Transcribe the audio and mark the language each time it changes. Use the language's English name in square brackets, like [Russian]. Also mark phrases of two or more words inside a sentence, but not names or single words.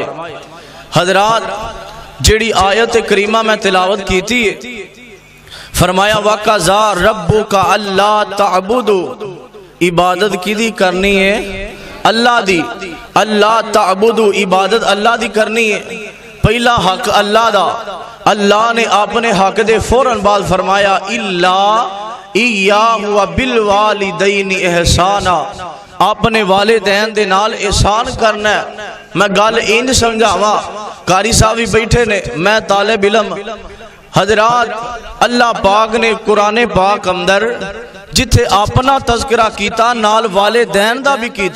[Punjabi] حضرات جیہڑی آیت کریمہ میں تلاوت کی تھی، فرمایا [Arabic] وقضى ربك ألا تعبدوا, [Punjabi] عبادت کہدی کرنی ہے? اللہ دی. [Arabic] ألا تعبدوا, [Punjabi] عبادت اللہ دی کرنی ہے. پہلا حق اللہ دا۔ اللہ نے اپنے حق دے فوراً بعد فرمایا [Arabic] إلا إياه و بال والدين إحسانا, [Punjabi] اپنے والدین دے نال احسان کرنا ہے. میں گل انج سمجھاواں، قاری صاحب بھی بیٹھے نے، میں طالب علم. حضرات اللہ پاک نے قرآن پاک اندر جتھے اپنا تذکرہ کیتا نال والدین دا بھی کیتا.